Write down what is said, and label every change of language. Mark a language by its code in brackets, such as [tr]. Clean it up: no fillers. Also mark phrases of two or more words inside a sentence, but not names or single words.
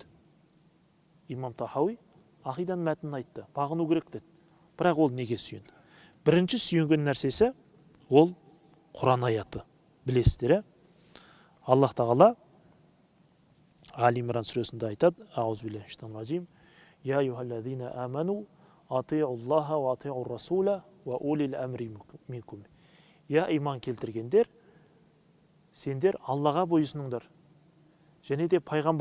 [kk] Имам Тахауи ақиданың мәтінін айтты. Бағыну керек деді. Бірақ ол неге сүйенді? Бірінші сүйенген нәрсесі ол Құран аяты. Білесіздер, Аллах Тағала Али Имран сүресінде айтады: [ar] أعوذ بالله من الشيطان الرجيم. يا أيها الذين آمنوا أطيعوا الله وأطيعوا الرسول وأولي الأمر منكم. [kk] Я иман келтіргендер, сендер Аллаға бойысыныңдар. Және де пайғамбар